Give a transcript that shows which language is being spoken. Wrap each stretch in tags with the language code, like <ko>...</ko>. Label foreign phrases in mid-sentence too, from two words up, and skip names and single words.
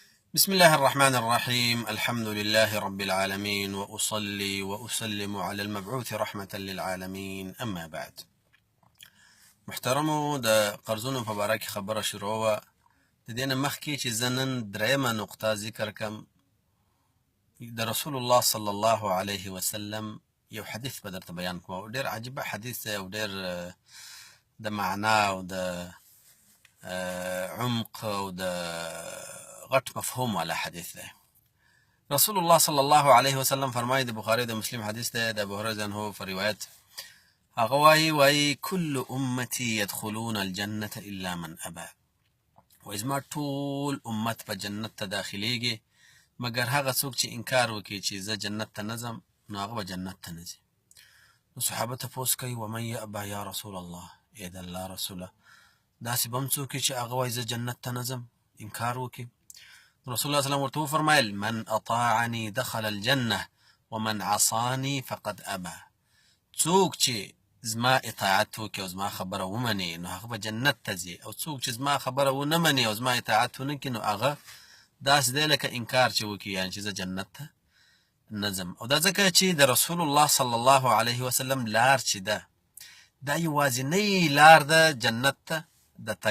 <ar>بسم الله الرحمن الرحيم. الحمد لله رب العالمين، وأصلي وأسلم على المبعوث رحمة للعالمين. أما بعد،</ar> <ps>محترمو د قرضونو په باره کې خبره شروع وه. د دې نه مخکې چې زه نن درېیمه نقطه ذکر کم، د رسول الله</ps> <ar>صلی الله علیه وسلم</ar> <ps>یو حدیث به درته بیان کوم، او ډېر عجیبه حدیث دی، او ډېر د معنا او د عمق او د غټ مفهوم والا حدیث دی. رسول الله</ps> <ar>صلی الله علیه وسلم</ar> <ps>فرمایي، د بخاري د مسلم حدیث دی، د ابو هريره عنه په روایت هغه وایي</ps> <ar>کل امتی يدخلون الجنة الا من ابى.</ar> <ps>وایي زما ټول امت په جنت ته داخلیږي مګر هغه څوک چې انکار وکړي چې زه جنت ته نه ځم، نو هغه به جنت ته نه ځي. نو صحابه تپوس کوي</ps> <ar>ومن یأبى یا رسول الله،</ar> <ps>ای د الله رسوله داسې به هم څوک چې هغه وایي زه جنت ته نه ځم، انکار وکړي. رسول الله</ps> <ar>صلی الله علیه وسلم</ar> <ps>ورته وفرمایل</ps> <ar>من اطاعنی دخل الجنه ومن عصانی فقد ابى.</ar> <ps>څوک چې زما اطاعت وکړي او زما خبره ومني نو هغه به جنت ته ځي، او څوک چې زما خبره ونه مني او زما اطاعت ونه کړي نو هغه داسې دی لکه انکار چې وکړي، یعنې چې زه جنت ته نه ځم. او دا ځکه چې د رسول الله</ps> <ar>صلی الله علیه وسلم</ar> <ps>لار چې ده دا یوازینۍ لار ده جنت ته د تګ.</ps>